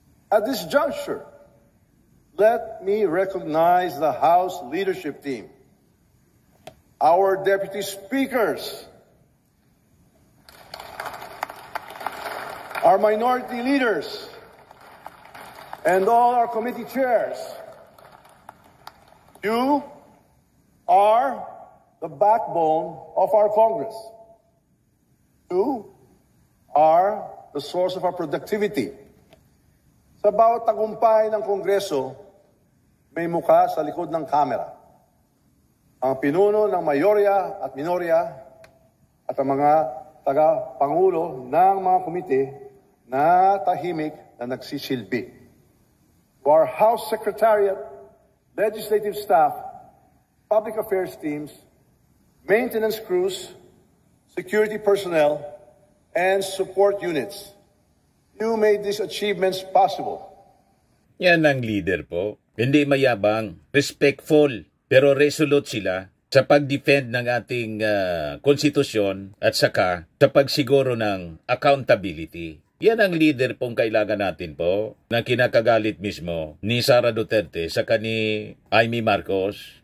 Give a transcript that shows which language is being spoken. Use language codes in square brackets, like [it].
[en] At this juncture, let me recognize the House leadership team, our deputy speakers, our minority leaders, and all our committee chairs. You are the backbone of our Congress. You are the source of our productivity. [tl] Sa bawat tagumpay ng Kongreso, may mukha sa likod ng kamera. Ang pinuno ng mayorya at minorya at ang mga taga-pangulo ng mga komite na tahimik na nagsisilbi. [en] To our House Secretariat, legislative staff, public affairs teams, maintenance crews, security personnel, and support units, you made these achievements possible. [tl] Yan ang leader po. Hindi mayabang, respectful, pero resolute sila sa pag-defend ng ating konstitusyon at saka sa pagsiguro ng accountability. Yan ang leader pong kailangan natin po na kinakagalit mismo ni Sara Duterte sa ni Amy Marcos.